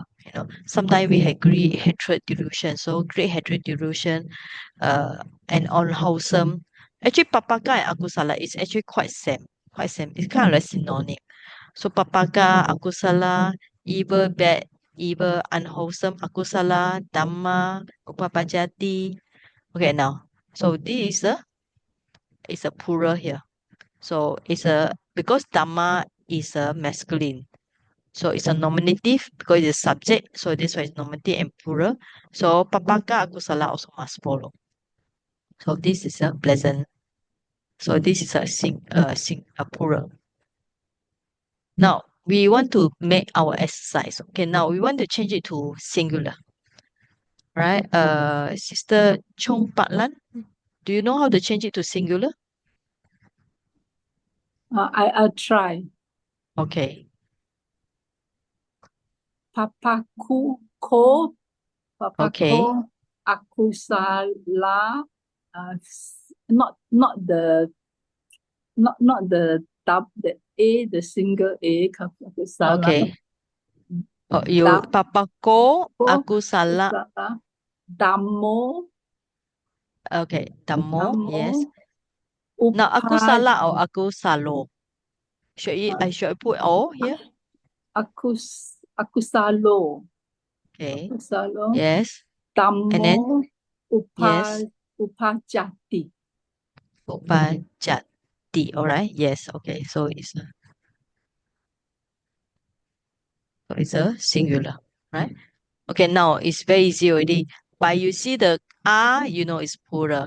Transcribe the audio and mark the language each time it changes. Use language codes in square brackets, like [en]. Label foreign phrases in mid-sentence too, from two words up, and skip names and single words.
[en] Sometimes we have greed, hatred, delusion. So great hatred, delusion, and unwholesome. Actually, papaka and akusala is actually quite same. Quite same. It's kind of like synonym. So [pi] papaka, akusala, [en] evil, bad, evil, unwholesome, [pi] akusala, dhamma, upapajati. [en] Okay, now. So this is a plural here. So it's a because dhamma is a masculine. So it's a nominative because it's a subject. So this one is nominative and plural. So [pi] papaka, akusala [en] also must follow. So this is a pleasant. So this is a plural. Now we want to make our exercise. Okay, now we want to change it to singular. Right? Sister Chong Patlan, do you know how to change it to singular? I'll try. Okay. [pi] Papaku ko, [en] Okay. [pi] papako, akusala. [en] Not the the A, the single A, akusala. Okay. Oh, you Dam- [pi] papako, akusala. akusala. Dhammo, [en] Okay. Dhammo, yes. [pi] dhammo, [en] Now akusala or akusalo? Should I put all here? [pi] akusalo. [en] Okay. [pi] Akusalo. [en] Yes. [pi] Dhammo, [en] And then yes. [pi] upajati. [en] Upajati. All right. Yes. Okay. So it's a singular, right? Okay, now it's very easy already. But you see the R, it's plural.